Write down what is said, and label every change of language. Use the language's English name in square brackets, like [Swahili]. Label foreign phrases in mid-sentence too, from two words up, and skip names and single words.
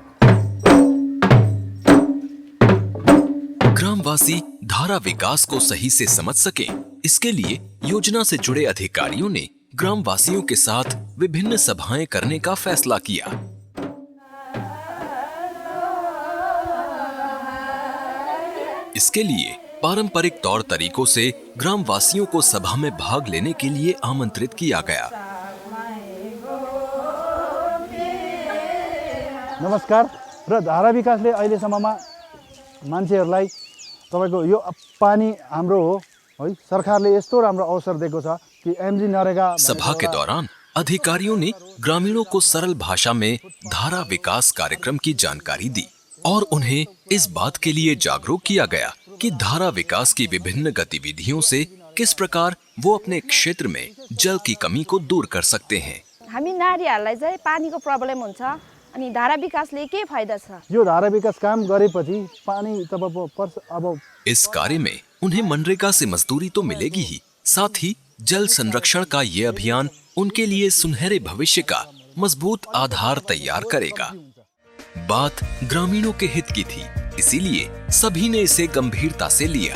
[Hindi] ग्रामवासी धारा विकास को सही से समझ सकें, इसके लिए योजना से जुड़े अधिकारियों ने ग्रामवासियों के साथ विभिन्न सभाएं करने का फैसला किया। इसके लिए पारंपरिक तौर तरीकों से ग्रामवासियों को सभा में भाग लेने के लिए आमंत्रित किया गया। नमस्कार। [Nepali] र धारा विकासले अहिलेसम्ममा मान्छेहरूलाई तपाईको यो पानी हाम्रो हो है, सरकारले यस्तो राम्रो अवसर दिएको छ कि एमजी नरेगा। [Hindi] सभा के दौरान अधिकारियों ने ग्रामीणों को सरल भाषा में धारा विकास कार्यक्रम की जानकारी दी और उन्हें इस बात के लिए जागरूक किया गया कि धारा विकास की विभिन्न गतिविधियों से किस प्रकार वो अपने क्षेत्र में जल की कमी को दूर कर सकते हैं। [Nepali] हामी नारीहरूलाई चाहिँ पानीको प्रब्लम हुन्छ अनि धारा विकासले के फाइदा छ? यो धारा विकास काम गरेपछि पानी तपाईको पर्छ। अब [Hindi] इस कार्य में उन्हें मनरेगा से मजदूरी तो मिलेगी ही, साथ ही जल संरक्षण का ये अभियान उनके लिए सुनहरे भविष्य का मजबूत आधार तैयार करेगा। बात ग्रामीणों के हित की थी, इसीलिए सभी ने इसे गंभीरता से लिया।